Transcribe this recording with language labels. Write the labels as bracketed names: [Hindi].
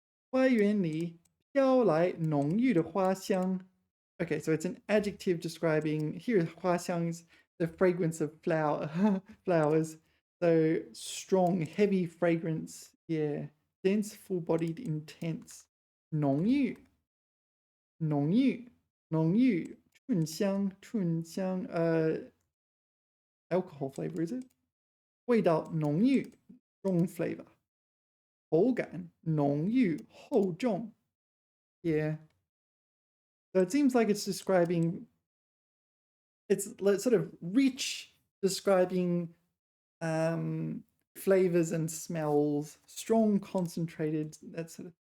[Chinese] 花园里飘来浓郁的花香. [English] Okay, so it's an adjective describing, here花香is the fragrance of flowers. So strong, heavy fragrance, yeah. Dense, full-bodied, intense. [Chinese] 浓郁, 浓郁, 浓郁, 醇香, 醇香, [English] alcohol flavor, is it? [Chinese] 味道浓郁, [English] strong flavor. [Chinese] 口感浓郁厚重.Yeah. [English] So it seems like it's describing, it's sort of rich, describing flavors and smells, strong, concentrated, that sort of.